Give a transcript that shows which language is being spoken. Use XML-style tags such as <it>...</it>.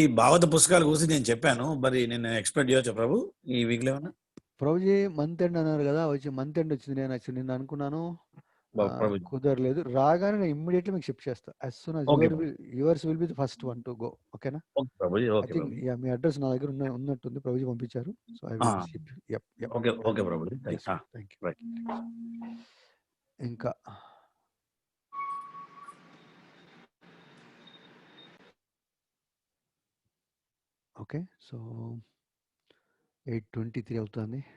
<te>ఈ భాగవత పుస్తకాల గురించి నేను చెప్పాను, మరి నేను ఎక్స్పెక్ట్ చేయొచ్చా ప్రభు ఈ వీక్ లో ఏమన్నా? ప్రభుజీ మంత్ ఎండ్ అన్నారు కదా, మంత్ ఎండ్ వచ్చింది. నేను యాక్చువల్లీ నిన్న అనుకున్నాను, కుదరలేదు. రాగానే నేను ఇమ్మీడియట్లీ మీకు షిఫ్ట్ చేస్తా.</te> <en>as soon as yours will be the first one to go.</en> <te>ఓకేనా? మీ అడ్రస్ నా దగ్గర ఉన్నట్టుంది, ప్రభుజీ పంపించారు.</te> <en>So I will ship.</en> <te>Okay Prabhu. Thank you. ఇంకా ఓకే, సో 8:23 అవుతుంది.</te>